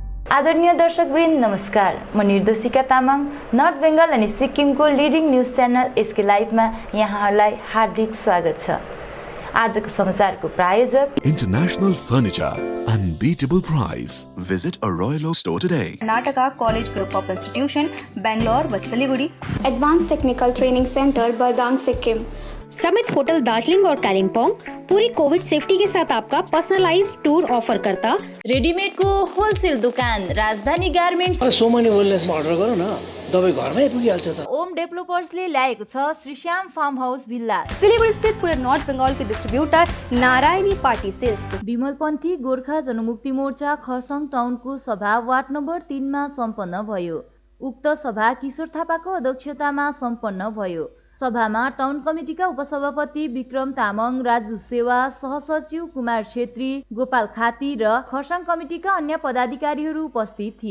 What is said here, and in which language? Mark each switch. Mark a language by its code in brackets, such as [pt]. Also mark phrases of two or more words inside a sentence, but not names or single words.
[ne] आदरणीय दर्शकवृन्द नमस्कार। म निर्देशिका तामाङ नर्थ बेङ्गल अनि सिक्किमको [en] leading news channel [ne] एसके लाइभमा यहाँहरूलाई हार्दिक स्वागत छ। आजको समाचारको प्रायोजक [en] International Furniture, unbeatable price. Visit a Royal Oak store today. [hi] कर्नाटका कॉलेज ग्रुप ऑफ इंस्टीट्यूशन बेंगलोर व सिलीगुड़ी, एडवांस टेक्निकल ट्रेनिंग सेंटर बरदांग सिक्किम, समित होटल दार्जिलिंग और कालिम्पोंग पूरी [en] Covid safety [hi] के साथ आपका [en] personalized tour [hi] ऑफर करता। रेडीमेड को होलसेल दुकान राजधानी गार्मेन्ट्स [ne] सोमनी वेलनेसमा अर्डर गरौँ न, दबाई घरमै पुगिहाल्छ त। ओम डेभलपर्सले ल्याएको छ श्रीश्याम फार्म हाउस भिल्ला। [hi] सिलीगुड़ी स्थित पूरे नॉर्थ बंगाल के डिस्ट्रीब्यूटर नारायणी पार्टी सेल्स। [ne] विमलपन्थी गोर्खा जनमुक्ति मोर्चा खरसाङ टाउनको सभा वार्ड नम्बर 3 मा सम्पन्न भयो। उक्त सभा किशोर थापाको अध्यक्षतामा सम्पन्न भयो। सभामा टाउन कमिटीका उपसभापति विक्रम तामाङ, राजु सेवा, सहसचिव कुमार छेत्री, गोपाल खाती र खरसाङ कमिटीका अन्य पदाधिकारीहरू उपस्थित थिए।